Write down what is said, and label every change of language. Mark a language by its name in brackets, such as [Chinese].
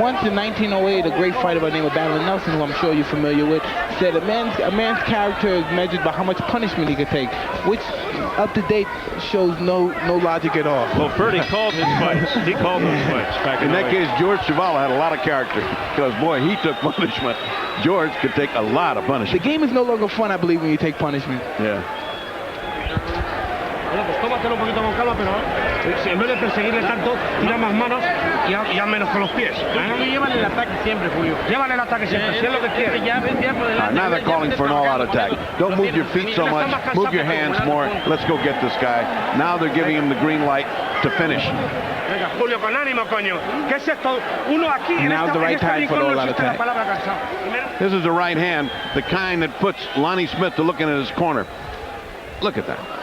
[English] Once in 1908, a great fighter by the name of Battling Nelson, who I'm sure you're familiar with, said a man's character is measured by how much punishment he can take, which up to date shows no logic at all. Well, Ferdy called his fights. He called those fights back in that case, George Chuvalo had a lot of character, because boy, he took punishment. George could take a lot of punishment. The game is no longer fun, I believe, when you take punishment. Yeah. [Spanish] Bueno, pues tómatelo un poquito con calma, pero en vez de perseguirle tanto, tira más manos y ya menos con los pies. Llévale el ataque siempre, Julio. Llévale el ataque siempre, si es lo que quiere. [English] Now they're calling for an all-out attack. Don't move your feet so much. Move your hands more. Let's go get this guy. Now they're giving him the green light to finish. [Spanish] Venga, Julio, con ánimo, coño. ¿Qué es esto? Uno aquí en [English] Now's the right time for the all-out attack. This is the right hand, the kind that puts Lonnie Smith to looking at his corner. Look at that.